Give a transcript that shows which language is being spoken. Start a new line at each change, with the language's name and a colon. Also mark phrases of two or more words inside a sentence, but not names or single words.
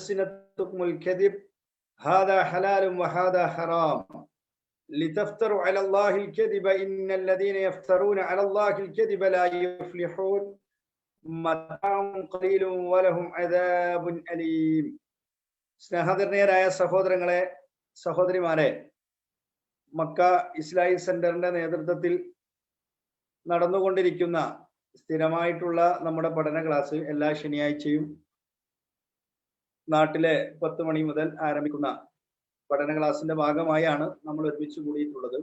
Arabic: ألسنتكم الكذب هذا حلال وهذا حرام لتفتروا على الله الكذب إن الذين يفترون على الله الكذب لا يفلحون متاع قليل ولهم عذاب أليم.
Malayalam: സ്നേഹധന്യരായ സഹോദരങ്ങളെ, സഹോദരിമാരെ, മക്ക ഇസ്ലാമിക് സെന്ററിന്റെ നേതൃത്വത്തിൽ നടന്നുകൊണ്ടിരിക്കുന്ന സ്ഥിരമായിട്ടുള്ള നമ്മുടെ പഠന ക്ലാസ് എല്ലാ ശനിയാഴ്ചയും നാട്ടിലെ 10 മണി മുതൽ ആരംഭിക്കുന്ന പഠന ക്ലാസിന്റെ ഭാഗമായാണ് നമ്മൾ ഒരുമിച്ച് കൂടിയിട്ടുള്ളത്.